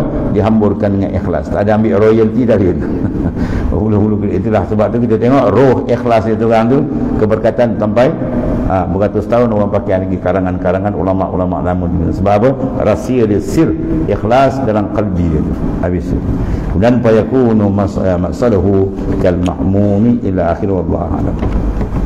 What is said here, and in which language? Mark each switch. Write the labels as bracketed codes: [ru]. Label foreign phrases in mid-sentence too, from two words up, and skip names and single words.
[ms] Dihamburkan dengan ikhlas. Tak ada ambil royalty dari dia. Hulu-hulu itulah sebab tu kita tengok roh ikhlas itu orang tu keberkatan sampai beratus tahun orang pakai lagi karangan-karangan ulama-ulama lama. Sebab apa? Rahsia dia, sir ikhlas dalam qalbi dia tu. Habis tu. [ar] Dan فيكون مقصده كالمهموم إلى آخر والله أعلم.